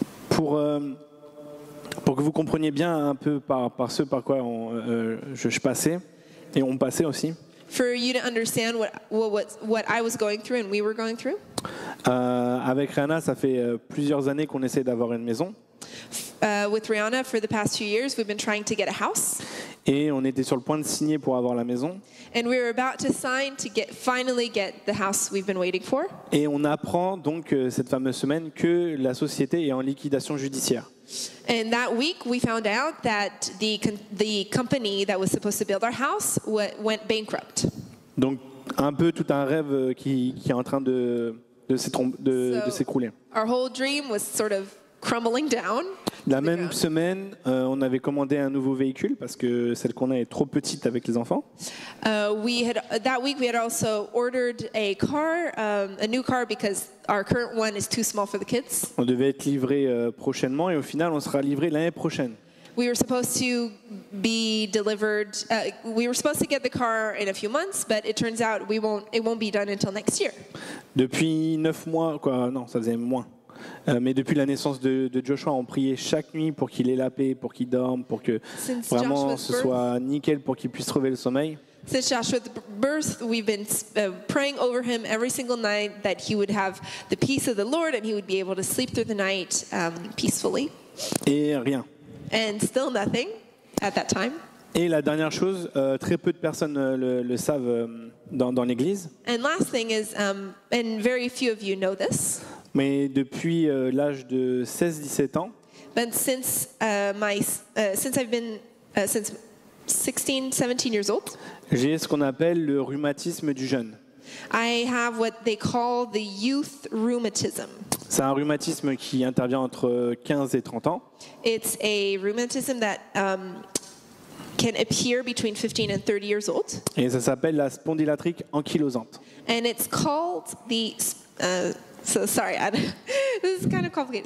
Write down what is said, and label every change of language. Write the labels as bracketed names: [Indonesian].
[French] Pour que vous compreniez bien un peu par ce par quoi je passais, et on passait aussi. [English] For you to understand what I was going through and we were going through. [French] Avec Rihanna, ça fait plusieurs années qu'on essaie d'avoir une maison. [English] With Rihanna, for the past few years, we've been trying to get a house. [French] Et on était sur le point de signer pour avoir la maison. [English] And we were about to sign to finally get the house we've been waiting for. [French] Et on apprend donc cette fameuse semaine que la société est en liquidation judiciaire. [English] And that week, we found out that the company that was supposed to build our house went bankrupt. [French] Donc un peu tout un rêve qui est en train de s'écrouler. [English] Our whole dream was sort of crumbling down. [French] La même semaine, on avait commandé un nouveau véhicule parce que celle qu'on a est trop petite avec les enfants. [English] That week we had also ordered a car, a new car, because our current one is too small for the kids. [French] On devait être livré prochainement et au final, on sera livré l'année prochaine. [English] We were supposed to be delivered. We were supposed to get the car in a few months, but it turns out it won't be done until next year. [French] Depuis 9 mois, non, ça faisait moins. Mais depuis la naissance de Joshua, on priait chaque nuit pour qu'il ait la paix, pour qu'il dorme, pour que vraiment ce soit nickel, pour qu'il puisse trouver le sommeil. [English] Since Joshua's birth, we've been praying over him every single night that he would have the peace of the Lord and he would be able to sleep through the night peacefully. [French] Et rien. [English] And still nothing at that time. [French] Et la dernière chose, très peu de personnes le savent dans l'Église. [English] And last thing is, and very few of you know this. [French] Mais depuis l'âge de 16-17 ans, [English] But since I've been since 16, 17 years old, [French] j'ai ce qu'on appelle le rhumatisme du jeune. [English] I have what they call the youth rheumatism. [French] C'est un rhumatisme qui intervient entre 15 et 30 ans. [English] It's a rheumatism that can appear between 15 and 30 years old. [French] Et ça s'appelle la spondylarthrite ankylosante. [English] And it's called the So sorry, this is kind of complicated.